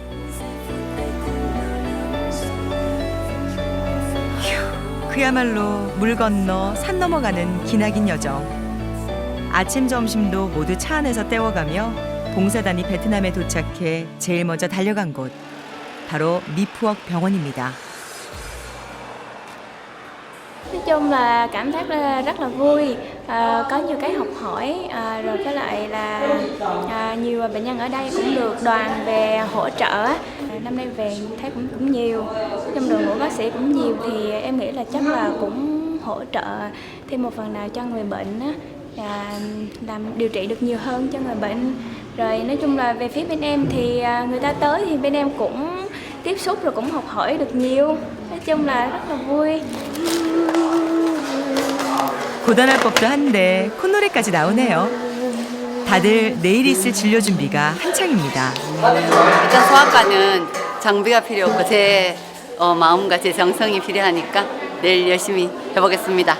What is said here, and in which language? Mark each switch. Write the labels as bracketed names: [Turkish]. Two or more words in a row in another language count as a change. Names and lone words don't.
[Korean] 휴, 그야말로 물 건너 산 넘어가는 기나긴 여정. 아침 점심도 모두 차 안에서 때워가며 봉사단이 베트남에 도착해 제일 먼저 달려간 곳, 바로 미푸억 병원입니다. [Vietnamese] Nói chung là cảm giác rất là vui, có nhiều cái học hỏi, rồi với lại là nhiều bệnh nhân ở đây cũng được đoàn về hỗ trợ. Năm nay về thấy cũng nhiều, trong đội ngũ bác sĩ cũng nhiều thì em nghĩ là chắc là cũng hỗ trợ thêm một phần nào cho người bệnh á, làm điều trị được nhiều hơn cho người bệnh. Rồi nói chung là về phía bên em thì người ta tới thì bên em cũng tiếp xúc rồi cũng học hỏi được nhiều. Nói chung là rất là vui. [Korean] 고단할 법도 한데 콧노래까지 나오네요. 다들 내일 있을 진료 준비가 한창입니다. 일단 소아과는 장비가 필요 없고 제 마음과 제 정성이 필요하니까 내일 열심히 해보겠습니다.